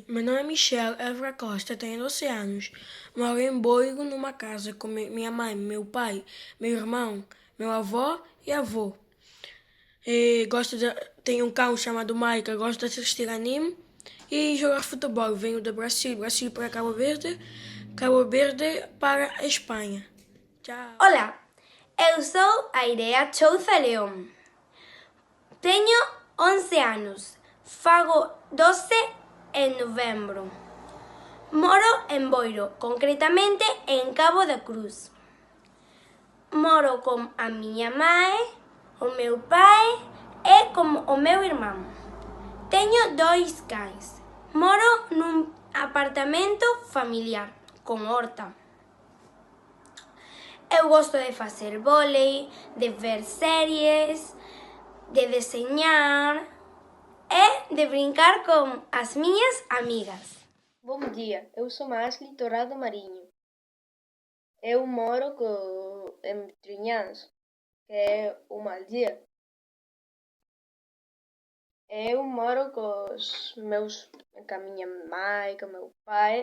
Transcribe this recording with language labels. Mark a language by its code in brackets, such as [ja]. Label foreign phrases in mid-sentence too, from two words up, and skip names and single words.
[pt] Meu nome é Michelle Évora Costa, tenho 12 anos. Moro em Boigo, numa casa com minha mãe, meu pai, meu irmão, meu avô e avô. Tenho um cão chamado Maika, gosto de assistir anime e jogar futebol. Venho do Brasil, Brasil para Cabo Verde para a Espanha. Tchau. [gl] Ola, eu sou a Irea Chouza León. Teño 11 anos, fago 12 en novembro. Moro en Boiro, concretamente en Cabo da Cruz. Moro con a miña mãe, o meu pai e con o meu irmán. Teño 2 cães. Moro nun apartamento familiar, con horta. Eu gosto de facer vólei, de ver series, de deseñar e de brincar con as miñas amigas. [pt] Bom dia, eu sou Ashley Torrado Marinho. Eu moro em Trinhanço, que é uma aldeia. Eu moro com a minha mãe, com o meu pai.